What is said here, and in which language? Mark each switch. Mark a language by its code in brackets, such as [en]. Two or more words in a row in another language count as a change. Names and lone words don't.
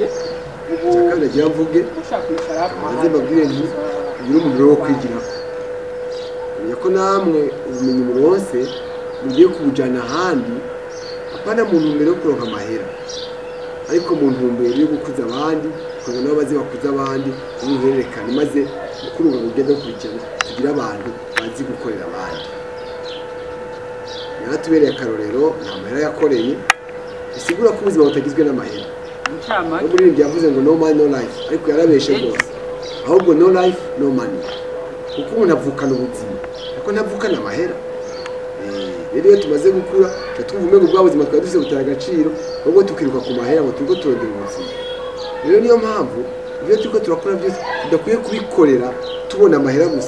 [rn] kandi agira mvuge maze mbabwire nti ugira umuriro wo kwigira ko namwe ubumenyi muronse mugiye kubujana ahandi apana mu ntumbero yo kuronka amahera ariko mu ntumbero yo gukuza abandi kugira nabo baze bakuza abandi n'uhererekane maze ukuruga ugende kurikira kugira abantu bazi gukorera abandi yaratubereye akarorero nta mahera yakoreye bisigura ko ubuzima butagizwe n'amahera muri ibi yavuze ngo [en] no money no life [rn] ariko yarabeshe rwose ahubwo [en] no life no money [rn] kuko umuntu avukana ubuzima ariko ntavukana amahera rero iyo tumaze gukura twumva umwe bwa buzima twari dufite butanga agaciro ahubwo tukiruka ku mahera ngo turiko turondera ubuzima rero niyo mpamvu ibyo turiko turakora byose tudakwiye kubikorera tubona amahera gusa